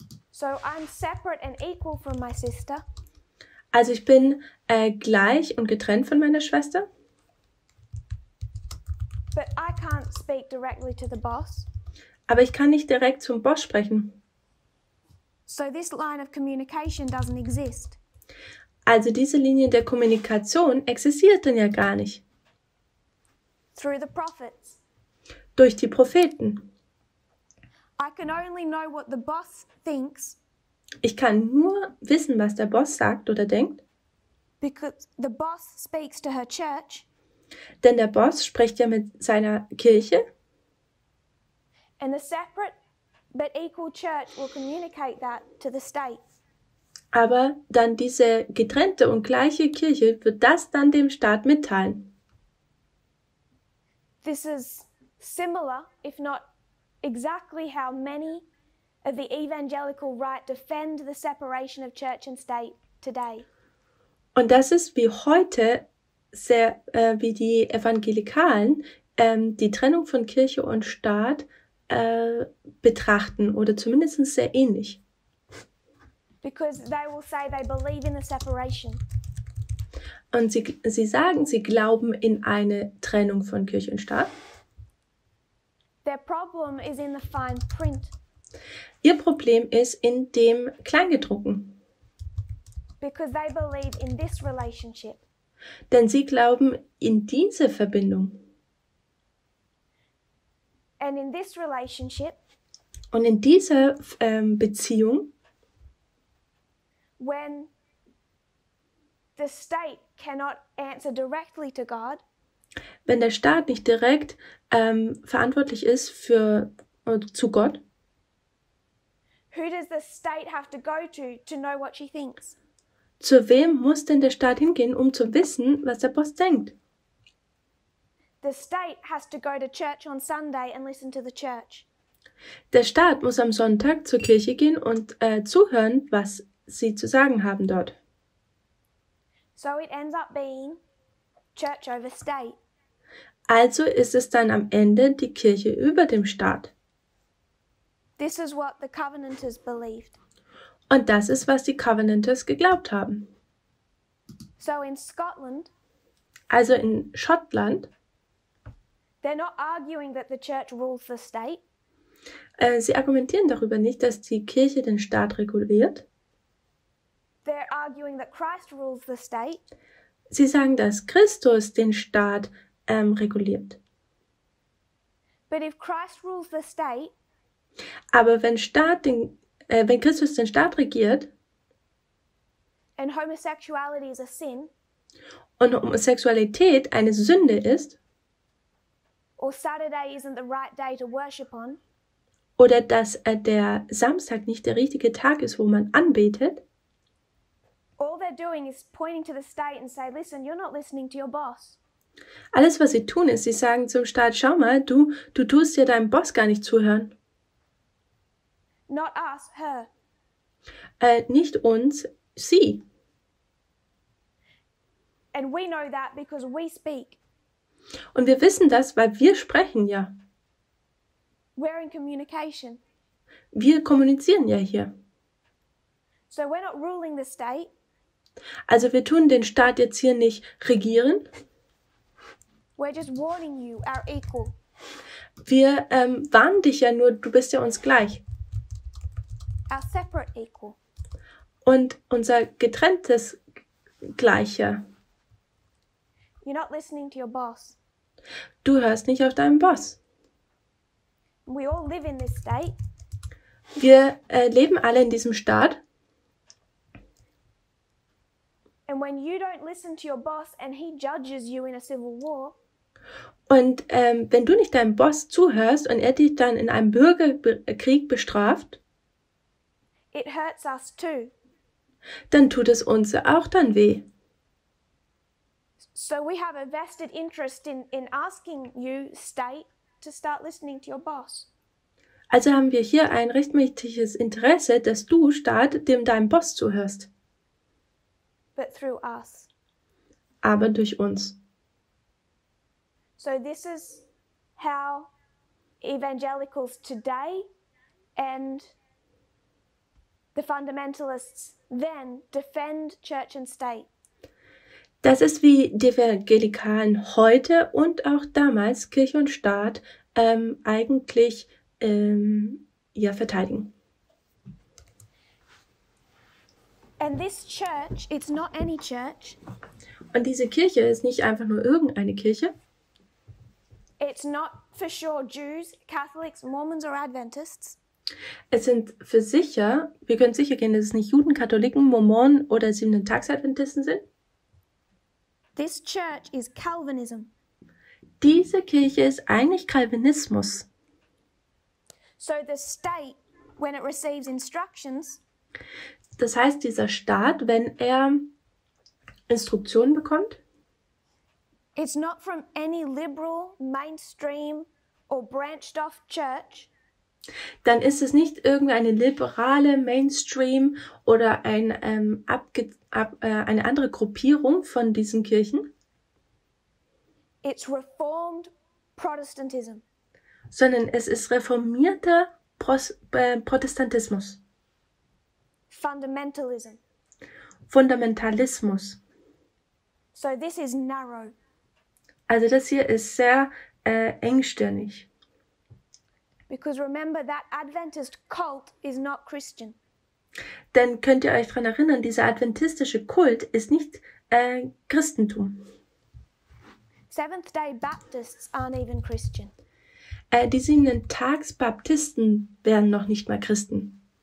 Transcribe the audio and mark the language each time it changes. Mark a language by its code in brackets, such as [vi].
[en] So I'm separate and equal from my sister. [de] Also ich bin gleich und getrennt von meiner Schwester. [en] But I can't speak directly to the boss. [de] Aber ich kann nicht direkt zum Boss sprechen. [en] So this line of communication doesn't exist. [de] Also diese Linie der Kommunikation existiert dann ja gar nicht. [en] Through the prophets. [de] Durch die Propheten. [en] I can only know what the boss thinks. [de] Ich kann nur wissen, was der Boss sagt oder denkt. [en] Because the boss speaks to her church. [de] Denn der Boss spricht ja mit seiner Kirche. [en] And the separate but equal church will communicate that to the state. [de] Aber dann diese getrennte und gleiche Kirche wird das dann dem Staat mitteilen. [en] This is similar, if not exactly how many of the evangelical right defend the separation of church and state today. [de] Und das ist wie heute sehr, wie die Evangelikalen die Trennung von Kirche und Staat betrachten oder zumindest sehr ähnlich. [en] Because they will say they believe in the separation. [de] Und sie sagen, sie glauben in eine Trennung von Kirche und Staat. [en] Their problem is in the fine print. [de] Ihr Problem ist in dem Kleingedruckten. [en] Because they believe in this relationship. [de] Denn sie glauben in diese Verbindung. [en] And in this relationship, [de] Und in dieser Beziehung, [en] when the state cannot answer directly to God, [de] wenn der Staat nicht direkt verantwortlich ist zu Gott, [en] who does the state have to go to know what she thinks? [de] zu wem muss denn der Staat hingehen, um zu wissen, was der Boss denkt? [en] The state has to go to church on Sunday and listen to the church. [de] Der Staat muss am Sonntag zur Kirche gehen und zuhören, was sie zu sagen haben dort. [en] So it ends up being church over state. [de] Also ist es dann am Ende die Kirche über dem Staat. [en] This is what the Covenanters believed. [de] Und das ist, was die Covenanters geglaubt haben. [en] So in Scotland, [de] Also in Schottland, [en] they're not arguing that the church rules the state. [de] sie argumentieren darüber nicht, dass die Kirche den Staat reguliert. [en] They're arguing that Christ rules the state. [de] Sie sagen, dass Christus den Staat reguliert. [en] But if Christ rules the state, [de] Aber wenn Christus den Staat regiert [en] and homosexuality is a sin, [de] und Homosexualität eine Sünde ist, [en] or Saturday isn't the right day to worship on, [de] oder dass der Samstag nicht der richtige Tag ist, wo man anbetet, [en] all they're doing is pointing to the state and say, listen, you're not listening to your boss. [de] alles, was sie tun, ist, sie sagen zum Staat, schau mal, du tust dir deinem Boss gar nicht zuhören. [en] Not us, her. [de] Nicht uns, sie. [en] And we know that because we speak. [de] Und wir wissen das, weil wir sprechen ja. [en] We're in communication. [de] Wir kommunizieren ja hier. [en] So we're not ruling the state. [de] Also wir tun den Staat jetzt hier nicht regieren. [en] We're just warning you, our equal. [de] Wir warnen dich ja nur, du bist ja uns gleich. [en] Our separate equal. [de] Und unser getrenntes Gleicher. [en] You're not listening to your boss. [de] Du hörst nicht auf deinen Boss. [en] We all live in this state. [de] Wir leben alle in diesem Staat. [en] And when you don't listen to your boss and he judges you in a civil war, [de] Und wenn du nicht deinem Boss zuhörst und er dich dann in einem Bürgerkrieg bestraft, [en] it hurts us too. [de] dann tut es uns auch dann weh. [en] So we have a vested interest in asking you, state, to start listening to your boss. [de] Also haben wir hier ein rechtmäßiges Interesse, dass du, Staat, deinem Boss zuhörst. [en] But through us. [de] Aber durch uns. [en] So this is how evangelicals today and the fundamentalists then defend church and state. [de] Das ist wie die Evangelikalen heute und auch damals Kirche und Staat eigentlich verteidigen. [en] And this church, it's not any church. [de] Und diese Kirche ist nicht einfach nur irgendeine Kirche. [en] It's not for sure Jews, Catholics, Mormons or Adventists. [de] Es sind wir können sicher gehen, dass es nicht Juden, Katholiken, Mormonen oder Siebenten-Tags-Adventisten sind. [en] This church is Calvinism. [de] Diese Kirche ist eigentlich Calvinismus. [en] So the state, when it receives instructions, [de] Das heißt, dieser Staat, wenn er Instruktionen bekommt, [en] it's not from any liberal, mainstream or branched off church. [de] dann ist es nicht irgendeine liberale Mainstream oder eine andere Gruppierung von diesen Kirchen, [en] It's Reformed Protestantism. [de] sondern es ist reformierter Protestantismus, [en] Fundamentalism. [de] Fundamentalismus. [en] So this is narrow. [de] Also das hier ist sehr engstirnig. [en] Because remember, that Adventist cult is not Christian. [de] Denn könnt ihr euch daran erinnern, dieser adventistische Kult ist nicht Christentum. [en] Seventh-day Baptists aren't even Christian. [de] Die Siebenten-Tags-Baptisten wären noch nicht mal Christen.